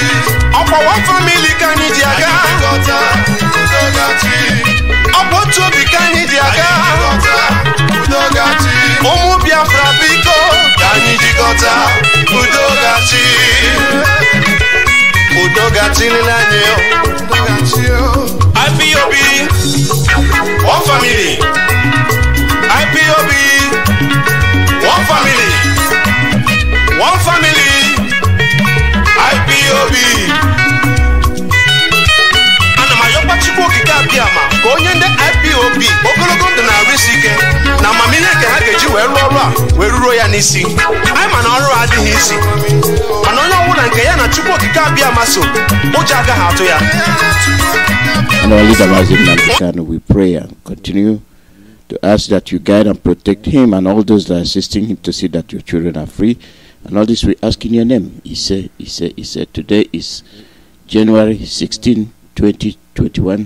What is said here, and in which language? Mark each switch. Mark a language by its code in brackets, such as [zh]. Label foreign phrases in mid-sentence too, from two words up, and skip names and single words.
[ig] Ọkwa [en] one family [ig] ka anyị ji aga Udogachi. Ọkwa otu obi ka anyị ji aga Udogachi. Ụmụ Biafra biko ka anyị jikọta Udogachi. Udogachi nile anyị IPOB [en] one family. IPOB one family. One family. IPOB. [ig] Ana mayokwa Chukwuemeka Abiama ka onye ndị IPOB ogologo ndụ na risike na amamihe nke ha ga-eji wee rụọ ọrụ a wee ruro ya n'isi. Anyị ma na ọrụ adịghị isi, mana onye ọbụla nke ya na Chukwuemeka Abiama so ụjọ agaghị atụ ya. [en] And our leader Mazi, we pray and continue to ask that you guide and protect him and all those that are assisting him to see that your children are free. And all this we ask in your name. He said, today is January 16, 2021.